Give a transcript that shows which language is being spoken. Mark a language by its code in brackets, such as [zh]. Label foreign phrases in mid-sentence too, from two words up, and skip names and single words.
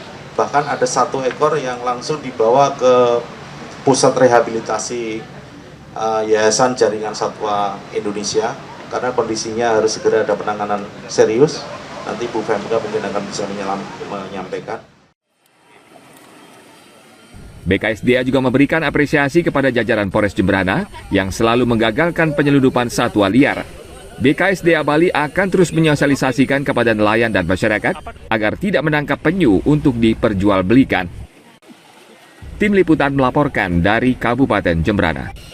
[id] Bahkan ada 1 ekor yang langsung dibawa ke pusat rehabilitasi Yayasan Jaringan Satwa Indonesia karena kondisinya harus segera ada penanganan serius. Nanti Bu Femka mungkin akan bisa menyampaikan. BKSDA juga memberikan apresiasi kepada jajaran Polres Jembrana yang selalu menggagalkan penyeludupan satwa liar. BKSDA Bali akan terus menyosialisasikan kepada nelayan dan masyarakat agar tidak menangkap penyu untuk diperjualbelikan. Tim Liputan melaporkan dari Kabupaten Jembrana.